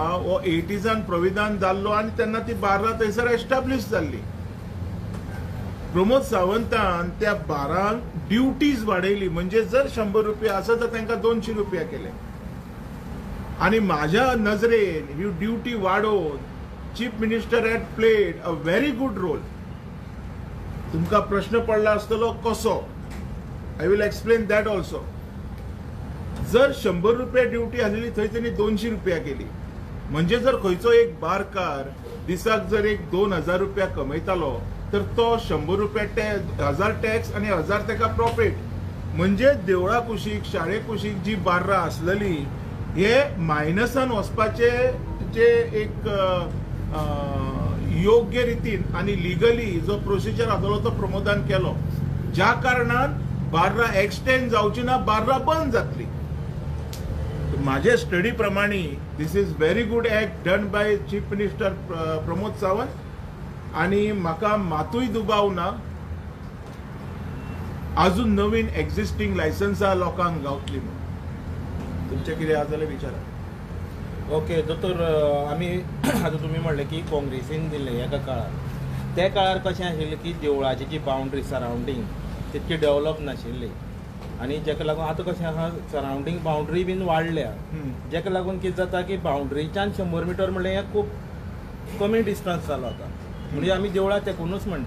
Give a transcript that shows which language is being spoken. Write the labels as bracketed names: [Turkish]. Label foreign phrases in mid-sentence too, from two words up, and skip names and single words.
[Konkani] हो 80s प्रोविधान जाल्लो आनी तेन्ना ती बार्रां थंयसर एस्टाब्लीश जाल्ली। प्रमोद सावंतान त्या बारांक ड्युटीज वाडयली, म्हणजे जर 100 रुपया आसा तर तांकां 200 रुपया केले। आणि माझ्या नजरेन ही ड्युटी वाडोवन [English] Chief Minister had played a very good role. [Konkani] तुमकां प्रश्न पडला आसतलो कसो, [English] I will explain that also. [Konkani] जर 100 रुपया ड्युटी आसलेली थंय तेणी 200 रुपया केली, म्हणजे जर खंयचो एक बारकार दिसाक जर एक 2000 रुपया कमयतालो तर तो 100 रुपया 1000 टॅक्स आणि 1000 ताका प्रॉफिट। म्हणजे देवळा कुशीक, शाळे कुशीक जी बार्रां आसलेली हे मायनसान वचपाचे जे एक योग्य रितीन आणि लिगली जो प्रोसिजर आसलो तो प्रमोदान केलो, ज्या कारणान बार्रां एक्सटेंड जावची ना, बार्रां बंद जातली। माझे स्टडी प्रमाणे [English] This is very good act done by Chief Minister [Konkani] प्रमोद सावंत, आणि म्हाका मातूय दुबाव ना अजून नवीन एक्झिस्टिंग लायसन्सां लोकांक गावतली म्हणून। तुमचे कितें आसा जाल्यार विचारा। ओके दोतोर, आमी आतां तुमी म्हणलें की काँग्रेसीन दिल्लें एका काळार, त्या काळार कशें आशिल्लें की देवळाची जी बाउंड्री सरावंडींग तितकी डेवलप नाशिल्ली, आनी जाका लागून आतां कशें आसा [English] surrounding boundary [Konkani] बीन वाडल्या, जाका लागून कितें जाता की बाउंड्रीच्यान 100 मिटर म्हणलें हें खूब कमी डिस्टन्स जालो आतां, म्हणजे आमी देवळां तेकूनच म्हणटा।